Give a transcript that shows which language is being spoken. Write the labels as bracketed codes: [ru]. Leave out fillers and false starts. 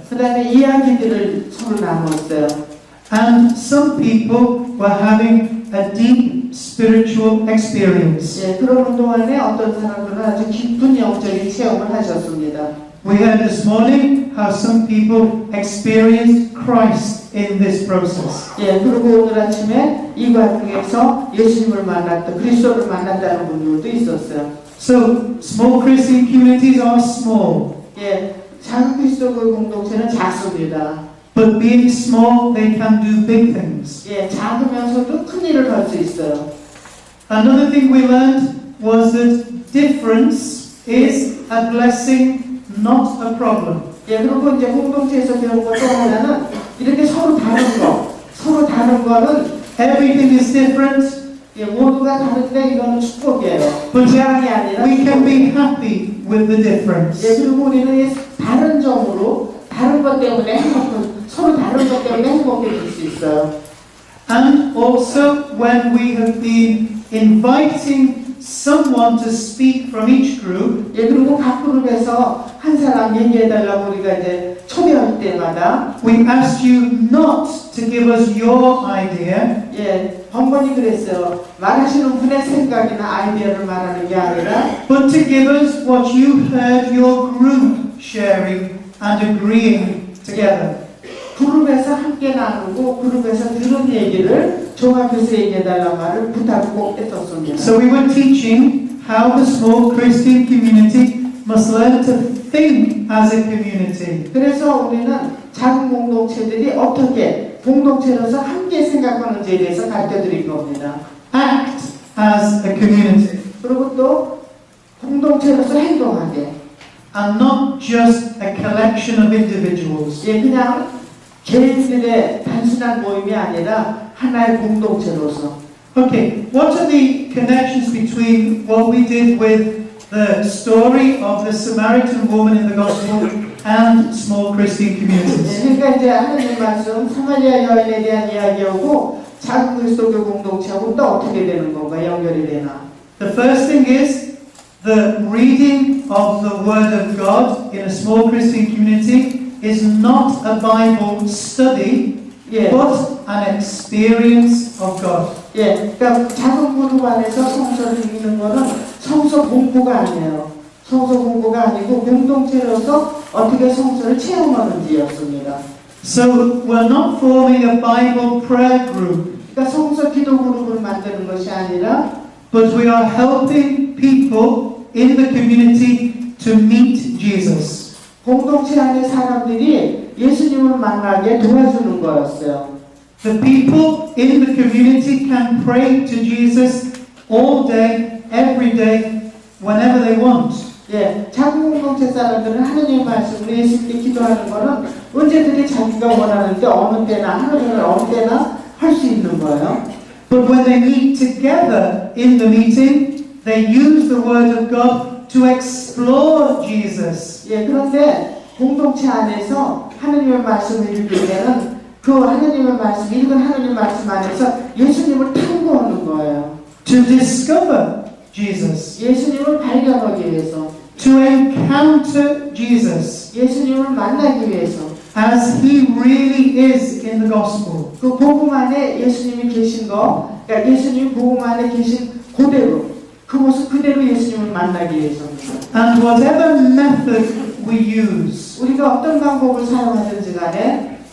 [ko] 그 다음에 이야기들을 서로 나눴어요. [en] And some people were having a deep spiritual experience. [ko] 예, 그러는 동안에 어떤 사람들은 아주 깊은 영적인 체험을 하셨습니다. [en] We heard this morning how some people experienced Christ in this process. [ko] 예, 그리고 오늘 아침에 이 과정에서 예수님을 만났다, 그리스도를 만났다는 분들도 있었어요. [en] So, small Christian communities are small. [ko] 예, 작은 그리스도교 공동체는 작습니다. [en] but being small, they can do big things. [ko] 예, 작으면서도 큰 일을 할 수 있어요. [en] Another thing we learned was that difference is a blessing, not a problem. [ko] 예, 그리고 이제 공동체에서 배운 것 또 하나는 이렇게 서로 다른 거는 [en] Everything is different, [ko] 예, 모두가 다른데 이거는 축복이에요. [en] but [ko] 재앙이 아니라 [en] we can [ko] 축복이에요. [en] be happy with the difference. [ko] 예, 그리고 우리는 이 다른 점으로 다른 것 때문에 서로 다른 것 때문에 행복해질 수 있어요. [en] And also when we have been inviting someone to speak from each group, [ko] 예, 그리고 각 그룹에서 한 사람 얘기해달라고 우리가 이제 초대할 때마다 [en] we asked you not to give us your idea, [ko] 예, 번번이 그랬어요. 말하시는 분의 생각이나 아이디어를 말하는 게 아니라 [en] but to give us what you heard your group sharing and agreeing together. [ko] 그룹에서 함께 나누고 그룹에서 들은 얘기를 종합해서 얘기해달라는 말을 부탁 꼭 했었습니다. [en] So we were teaching how the small Christian community must learn to think as a community. [ko] 그래서 우리는 작은 공동체들이 어떻게 공동체로서 함께 생각하는지에 대해서 가르쳐드릴 겁니다. [en] Act as a community [ko] 그리고 또 공동체로서 행동하게. [en] and not just a collection of individuals. [ko] 예, 그냥 개인들의 단순한 모임이 아니라 하나의 공동체로서. [en] Okay, what are the connections between what we did with the story of the Samaritan woman in the Gospel and small Christian [ko] 예, [en] communities? [ko] 그러니까 이제 하나님 말씀 사마리아 여인에 대한 이야기하고 작은 그리스도교 공동체하고 또 어떻게 되는 건가 연결이 되나? [en] The first thing is the reading of the Word of God in a small Christian community is not a Bible study, [ko] 예, [en] but an experience of God. [ko] 예, 그러니까 작은 그룹 안에서 성서를 읽는 거는 성서 공부가 아니에요. 성서 공부가 아니고 공동체로서 어떻게 성서를 체험하는지였습니다. [en] So we're not forming a Bible prayer group, [ko] 그러니까 성서 기도 그룹을 만드는 것이 아니라 [en] but we are helping people in the community to meet Jesus. [ko] 공동체 안의 사람들이 예수님을 만나게 도와주는 거였어요. [en] The people in the community can pray to Jesus all day, every day, whenever they want. [ko] 예, 작은 공동체 사람들은 하느님 말씀으로 예수님께 기도하는 거는 언제든지 자기가 원하는데 어느 때나 하느님을 어느 때나 할 수 있는 거예요. [en] But when they meet together in the meeting, they use the Word of God to explore Jesus. [ko] 예, 그런데 공동체 안에서 하느님의 말씀을 읽을 때는 그 하느님의 말씀, 읽은 하느님 말씀 안에서 예수님을 탐구하는 거예요. [en] To discover Jesus. [ko] 예수님을 발견하기 위해서, [en] To encounter Jesus [ko] 예수님을 만나기 위해서, [en] as He really is in the Gospel. [ko] 그 복음 안에 예수님이 계신 거, 그러니까 예수님이 복음 안에 계신 그대로, 그 모습 그대로 예수님을 만나기 위해서입니다. [en] And whatever method we use, [ko] 우리가 어떤 방법을 사용하든지 간에